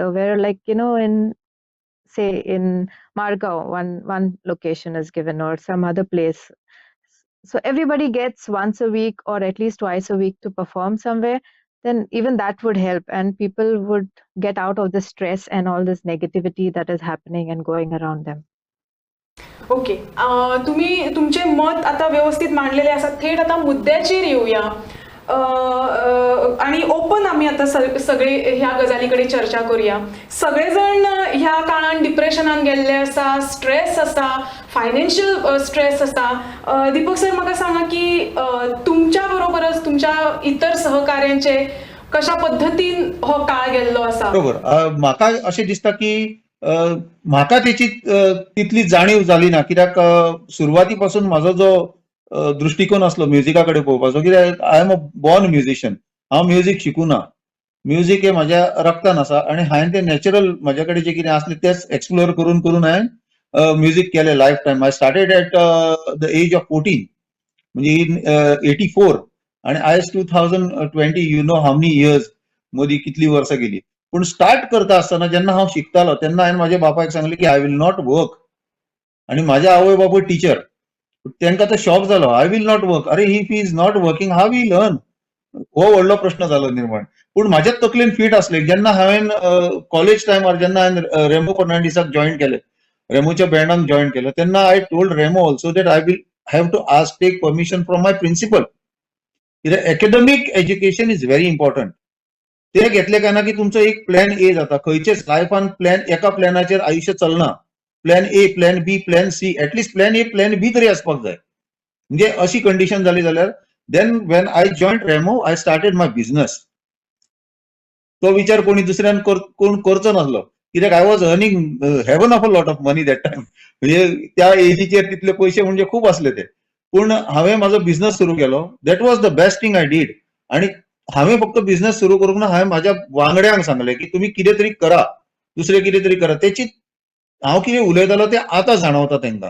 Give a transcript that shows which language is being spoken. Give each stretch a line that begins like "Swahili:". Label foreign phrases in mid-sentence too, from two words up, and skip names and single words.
English: Where, like, in, say, in Margao, one location is given, or some other place. So everybody gets once a week or at least twice a week to perform somewhere, then even that would help, and people would get out of the stress and all this negativity that is happening and going around them.
Marathi: ओके, तुम्ही तुमचे मत आता व्यवस्थित मांडलेले असतात.
Konkani: थेट आता मुद्द्याचेर येऊया. आणि ओपन आम्ही आता सगळे ह्या गजालीकडे चर्चा करूया. सगळेजण ह्या काळान डिप्रेशनान गेल्ले आसा, स्ट्रेस आसा, फायनान्शियल स्ट्रेस आसा. दीपक सर, म्हाका सांगा की तुमच्या बरोबरच तुमच्या इतर सहकाऱ्यांचे कशा पद्धतीन हो काळ गेल्लो आसा? बरोबर. म्हाका अशें दिसता की म्हाका तेची तितली जाणीव जाली ना, कित्याक सुरवाती पासून म्हाजो जो दृश्टिकोन आसलो म्युझिका कडेन पळोवपाचो, कित्याक
English: I am a born musician.
Konkani: हांव म्युझिक शिकुना. म्युझिक हे म्हाज्या रक्तान आसा आनी हांवें तें नॅचरल म्हाज्या कडेन जें कितें आसलें तेंच एक्सप्लोर करून करून हांवें म्युझिक केलें
English: life time. I started at the age of 14,
Konkani: म्हणजे इन 84, आनी आयज 2020,
English: you know how many years,
Konkani: मदीं कितली वर्सां गेली. पूण स्टार्ट करता आसतना जेन्ना हांव शिकतालो तेन्ना हांवें म्हाज्या बापायक सांगलें की
English: I will not work.
Konkani: आनी म्हाजे आवय बापूय टिचर. तांकां तो शॉक जालो,
English: I will not work. अरे, if he is not working, how he learn?
Konkani: हो व्हडलो प्रश्न जालो निर्माण. पूण म्हाज्याच तकलेन फीट आसलें. जेन्ना हांवें कॉलेज टायमार जेन्ना हांवें रेमो फर्नांडीसाक जॉयन केलें, रेमोच्या बँडाक जॉयन केलें, तेन्ना
English: I told Remo also that I will have to ask take permission from my principal.
Konkani: कित्याक
English: academic education is very important.
Konkani: ते घेतले काय ना की तुमचो एक प्लॅन ए जाता. खंयचेच लायफान प्लॅन एका प्लॅनाचेर आयुश्य चलना.
English: plan A, plan B, plan C, atleast plan A, plan B
Konkani: तरी आसपाक जाय. म्हणजे अशी कंडिशन जाली जाल्यार
English: then when I join Remo, I started my business.
Konkani: तो विचार कोणी दुसऱ्यान कोण करचो नासलो, कित्याक
English: I was earning heaven of a lot of money that time.
Konkani: म्हणजे त्या एजीचेर तितले पयशे म्हणजे खूप असले ते. पूण हांवें म्हाजो बिझनेस सुरू केलो.
English: that was the best thing I did.
Konkani: आनी हांवें फक्त बिझनेस सुरू करूंक ना, हांवें म्हाज्या वांगड्यांक सांगलें की तुमी कितें तरी करा, दुसरें कितें तरी करा. तेची हांव कितें उलयतालो तें आतां जाणवता तांकां.